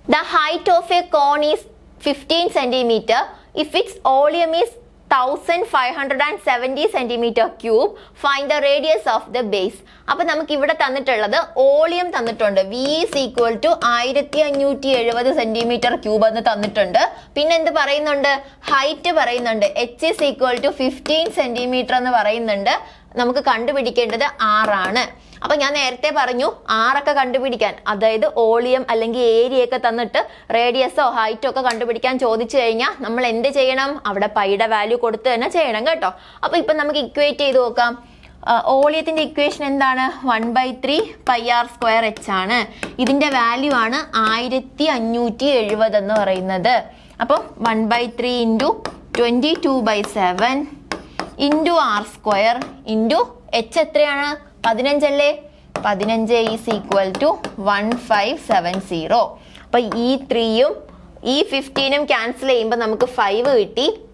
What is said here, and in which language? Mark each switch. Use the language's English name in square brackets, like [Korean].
[English] The height of a cone is 15 centimetre if its volume is 1570 centimetre cube. Find the radius of the base. [Malayalam] അപ്പൊ നമുക്ക് ഇവിടെ തന്നിട്ടുള്ളത് volume തന്നിട്ടുണ്ട്. [English] V is equal to 1570 centimetre cube [Malayalam] എന്ന് തന്നിട്ടുണ്ട്. പിന്നെ എന്ത് പറയുന്നുണ്ട്? ഹൈറ്റ് പറയുന്നുണ്ട്. [English] H is equal to 15 centimetre [Malayalam] എന്ന് പറയുന്നുണ്ട്. നമുക്ക് കണ്ടുപിടിക്കേണ്ടത് R ആണ്. അപ്പൊ ഞാൻ നേരത്തെ പറഞ്ഞു R ഒക്കെ കണ്ടുപിടിക്കാൻ, അതായത് വോളിയം അല്ലെങ്കിൽ ഏരിയ ഒക്കെ തന്നിട്ട് റേഡിയസോ ഹൈറ്റോ ഒക്കെ കണ്ടുപിടിക്കാൻ ചോദിച്ചു കഴിഞ്ഞാൽ നമ്മൾ എന്ത് ചെയ്യണം? അവിടെ പൈയുടെ വാല്യൂ കൊടുത്ത് തന്നെ ചെയ്യണം കേട്ടോ. അപ്പൊ ഇപ്പൊ നമുക്ക് ഇക്വേറ്റ് ചെയ്ത് നോക്കാം. വോളിയത്തിന്റെ ഇക്വേഷൻ എന്താണ്? 1/3 pi r square h ആണ്. ഇതിന്റെ വാല്യൂ ആണ് 1570 എന്ന് പറയുന്നത്. അപ്പോൾ 1/3 into 22/7 into r square into h എത്രയാണ്? 15 അല്ലേ? [English] 15 is equal to 1570. [Malayalam] അപ്പൊ ഈ 3യും ഈ 15ഉം ക്യാൻസൽ ചെയ്യുമ്പോൾ നമുക്ക് 5 കിട്ടി.